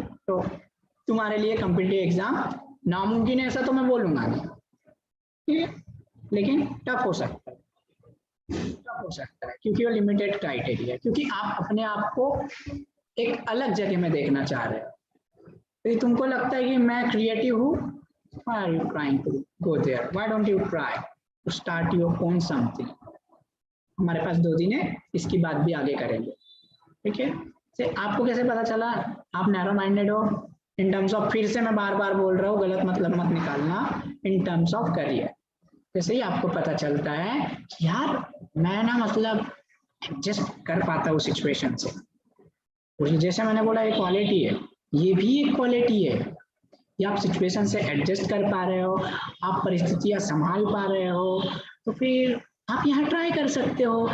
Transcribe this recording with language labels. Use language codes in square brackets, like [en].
[hi] तो तुम्हारे लिए कॉम्पिटिटिव एग्जाम नामुमकिन है, ऐसा तो मैं बोलूंगा नहीं, ठीक है? लेकिन टफ हो सकता है, क्योंकि वो लिमिटेड क्राइटेरिया, क्योंकि आप अपने आप को एक अलग जगह में देखना चाह रहे हो। तो तुमको लगता है कि मैं क्रिएटिव हूँ, [en] why are you trying to go there? Why don't you try to start your own something? [hi] हमारे पास 2 दिन है, इसकी बात भी आगे करेंगे, ठीक है? से आपको कैसे पता चला आप नैरो माइंडेड हो? इन टर्म्स ऑफ, फिर से मैं बार बार बोल रहा हूँ, गलत मतलब मत निकालना, इन टर्म्स ऑफ करियर। जैसे ही आपको पता चलता है कि यार मैं ना मतलब एडजस्ट कर पाता हूँ सिचुएशन से, जैसे मैंने बोला ये क्वालिटी है, ये भी एक क्वालिटी है, या आप सिचुएशन से एडजस्ट कर पा रहे हो, आप परिस्थितियां संभाल पा रहे हो, तो फिर आप यहाँ ट्राई कर सकते हो।